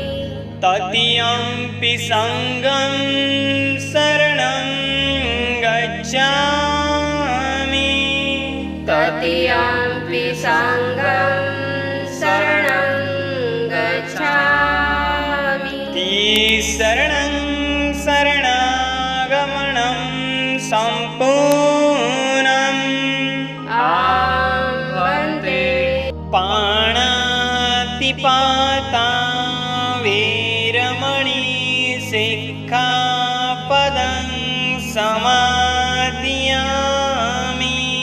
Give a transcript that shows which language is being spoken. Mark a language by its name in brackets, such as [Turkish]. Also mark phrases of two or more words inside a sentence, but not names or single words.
[Pali] तृतीयंपि संघं शरणं गच्छामि तृतीयंपि संघं शरणं गच्छामि तिसरणं शरणागमनं सम्पूर्णम् भन्ते पाणातिपाता वेरमणि सिक्खापदं समादियामि